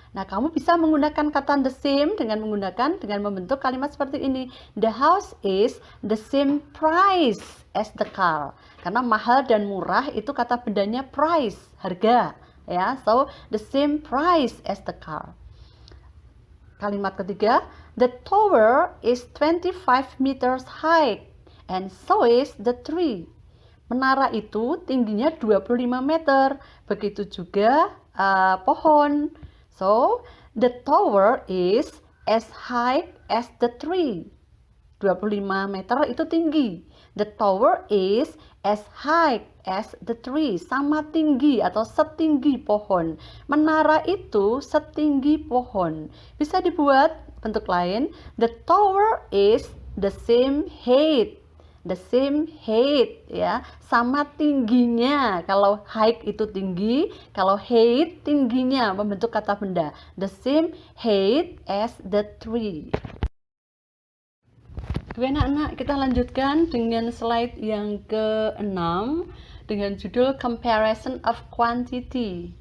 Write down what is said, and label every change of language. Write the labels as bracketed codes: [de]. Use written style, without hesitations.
[id] Nah, kamu bisa menggunakan kata [en] the same [id] dengan membentuk kalimat seperti ini. [en] The house is the same price as the car. [id] Karena mahal dan murah itu kata bendanya price, harga, ya. [en] So, the same price as the car. [id] Kalimat ketiga, [en] the tower is 25 meters high and so is the tree. [id] Menara itu tingginya 25 meter, begitu juga pohon. [en] So, the tower is as high as the tree. [id] 25 meter itu tinggi. [en] The tower is as high as the tree. [id] Sama tinggi atau setinggi pohon. Menara itu setinggi pohon. Bisa dibuat bentuk lain. [en] The tower is the same height. The same height, [id] ya, sama tingginya. Kalau height itu tinggi, kalau height tingginya, membentuk kata benda. [en] The same height as the tree. [id] Oke, anak-anak, kita lanjutkan dengan slide yang ke-6 dengan judul Comparison of Quantity.